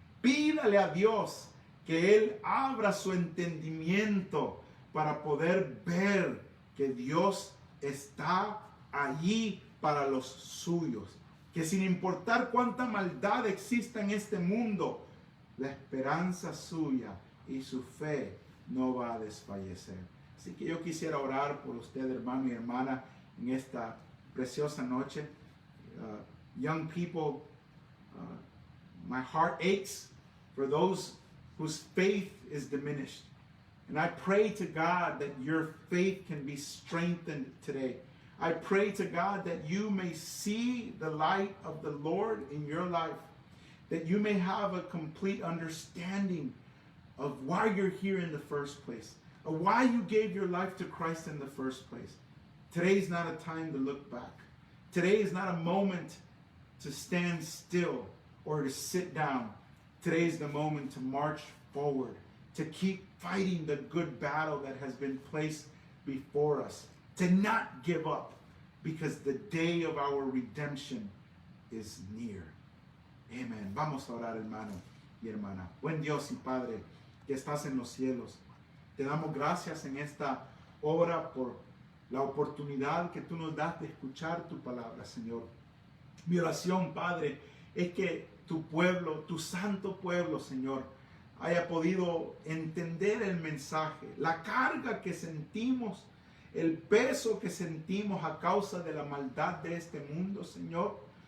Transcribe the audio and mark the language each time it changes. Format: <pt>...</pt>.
<es>Pídale a Dios que Él abra su entendimiento para poder ver que Dios está allí para los suyos. Que sin importar cuánta maldad exista en este mundo, la esperanza suya y su fe no va a desfallecer. Así que yo quisiera orar por usted, hermano y hermana, en esta preciosa noche.</es> <en>Young people, my heart aches for those whose faith is diminished. And I pray to God that your faith can be strengthened today. I pray to God that you may see the light of the Lord in your life, that you may have a complete understanding of why you're here in the first place, of why you gave your life to Christ in the first place. Today is not a time to look back. Today is not a moment to stand still or to sit down. Today is the moment to march forward, to keep fighting the good battle that has been placed before us, to not give up, because the day of our redemption is near. Amen.</en> <es>Vamos a orar, hermano y hermana. Buen Dios y Padre que estás en los cielos, te damos gracias en esta hora por la oportunidad que tú nos das de escuchar tu palabra, Señor. Mi oración, Padre, es que tu pueblo, tu santo pueblo, Señor, haya podido entender el mensaje, la carga que sentimos, el peso que sentimos a causa de la maldad de este mundo, Señor.</es>